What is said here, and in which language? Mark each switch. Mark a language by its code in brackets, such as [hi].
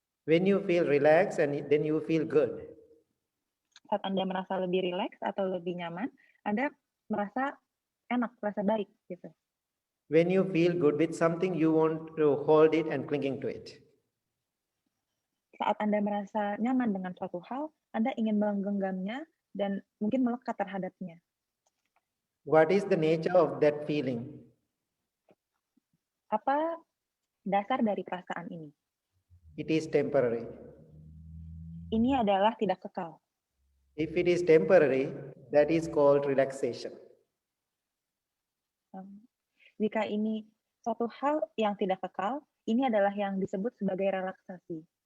[en] When you feel relaxed, and then you feel good. [id] Saat Anda merasa lebih rileks atau lebih nyaman, Anda merasa enak, merasa baik gitu. [en] When you feel good with something, you want to hold it and clinging to it. [id] Saat Anda merasa nyaman dengan suatu hal, Anda ingin menggenggamnya dan mungkin melekat terhadapnya. [en] What is the nature of that feeling? [id] Apa dasar dari perasaan ini? [en] It is temporary. [id] Ini adalah tidak kekal. [en] If it is temporary, that is called relaxation. [id] Jika ini suatu hal yang tidak kekal, ini adalah yang disebut sebagai relaksasi.